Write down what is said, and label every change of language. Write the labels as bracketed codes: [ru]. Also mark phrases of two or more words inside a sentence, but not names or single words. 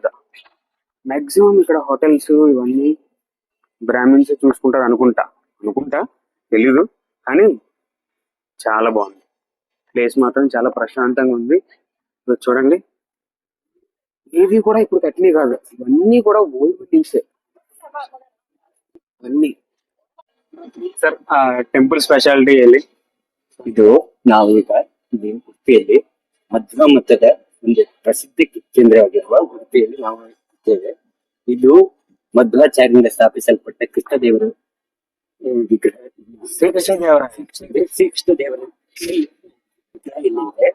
[te] మాక్సిమం ఇక్కడ హోటల్స్ ఇవన్నీ బ్రాహ్మిన్స్ చూసుకుంటారు అనుకుంటా తెలీదు, కానీ చాలా బాగుంది. ప్లేస్ మాత్రం చాలా ప్రశాంతంగా ఉంది. చూడండి, ఏవి కూడా ఇప్పుడు కట్టినవి కాదు, ఇవన్నీ కూడా [en] old buildings [te] అన్ని. [en] sir temple speciality ಹೇಳಿ. [kn] ಇದು ನಾವು ಈಗ ಇಲ್ಲಿ ಉಡುಪಿಯಲ್ಲಿ ಮಧ್ವ ಒಂದು ಪ್ರಸಿದ್ಧ ಕೇಂದ್ರವಾಗಿರುವ ಉಡುಪಿಯಲ್ಲಿ ನಾವು ಇದ್ದೇವೆ. ಇದು ಮಧ್ವಾಚಾರ್ಯರಿಂದ ಸ್ಥಾಪಿಸಲ್ಪಟ್ಟ ಕೃಷ್ಣದೇವರ ವಿಗ್ರಹ. ಶ್ರೀಕೃಷ್ಣ ದೇವರ ವಿಗ್ರಹ ಇಲ್ಲಿದೆ.